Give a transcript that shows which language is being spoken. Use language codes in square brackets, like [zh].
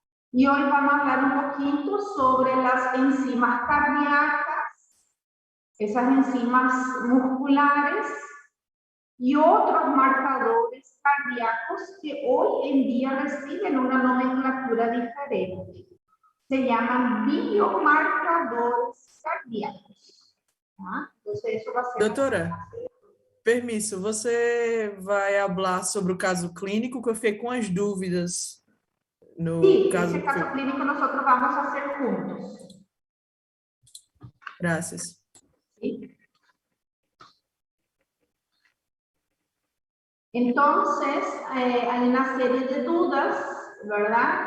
[es] Y hoy vamos a hablar un poquito sobre las enzimas cardíacas, esas enzimas musculares y otros marcadores cardíacos que hoy en día reciben una nomenclatura diferente. Se llaman biomarcadores cardíacos. Tá? Entonces, eso va a ser... [pt] Doutora, permisso, você vai falar sobre o caso clínico, que eu fiquei com as dúvidas. [es] Sí, ese caso clínico nosotros vamos a hacer juntos. Gracias. ¿Sí? Entonces, hay una serie de dudas, ¿verdad?